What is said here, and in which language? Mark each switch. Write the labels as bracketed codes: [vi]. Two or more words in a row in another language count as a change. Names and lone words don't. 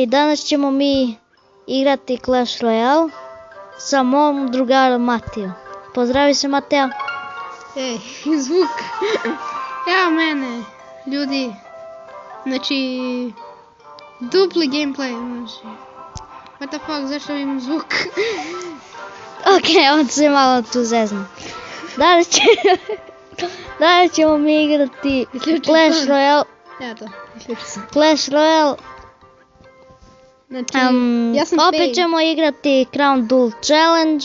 [sr] Danas ćemo mi igrati Clash Royale sa mom drugarom Matijom. Pozdravi se, Matija. Ej, zvuk. Evo mene, ljudi. Znači, dupli gameplay. Znači, [en] what the fuck, [sr] zašto imam zvuk? Ok, on se malo tu zezna. Danas ćemo mi igrati Clash Royale. Evo to, isključio sam. Clash Royale. Znači, ja sam opet Pain. ćemo igrati Crown Duel Challenge.